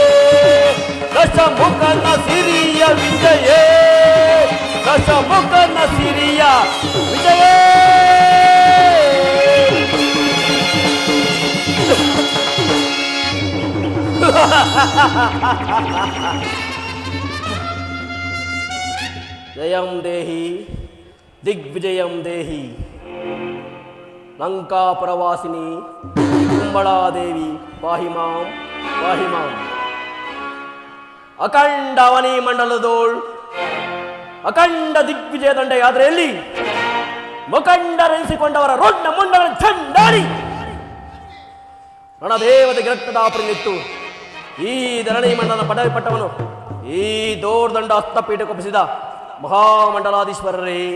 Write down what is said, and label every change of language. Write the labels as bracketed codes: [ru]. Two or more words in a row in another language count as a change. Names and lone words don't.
[kn] ದಶಮುಖನ ಸಿರಿಯ ವಿಜಯ ದಶಮುಖನ ಸಿರಿಯ ವಿಜಯ [sa] ಜಯಂ ದೇಹಿ ದಿಗ್ವಿಜಯಂ ದೇಹಿ [kn] ಲಂಕಾ ಪ್ರವಾಸಿನಿ ಕುಂಬಳಾದೇವಿ [sa] ಪಾಹಿ ಮಾಂ ಪಾಹಿ ಮಾಂ [kn] ಅಖಂಡ ಅವನಿ ಮಂಡಲದೋಳ್ ಅಖಂಡ ದಿಗ್ವಿಜಯ ದಂಡ ಯಾತ್ರೆಯಲ್ಲಿ ಮುಖಂಡರೆನಿಸಿಕೊಂಡವರ ರೊಡ್ಡ ಮುಂಡಗಳ ಚಂಡಾಡಿ ರಣದೇವತೆಗೆ ರಕ್ತದಾಪರಿ ನಿತ್ತು ಈ ಧರಣಿ ಮಂಡಲನ ಪದವಿ ಪಟ್ಟವನು ಈ ದೋರ್ದಂಡ ಹಸ್ತಪೀಠ ಕೊಪ್ಪಿಸಿದ ಮಹಾಮಂಡಲಾಧೀಶ್ವರರೇ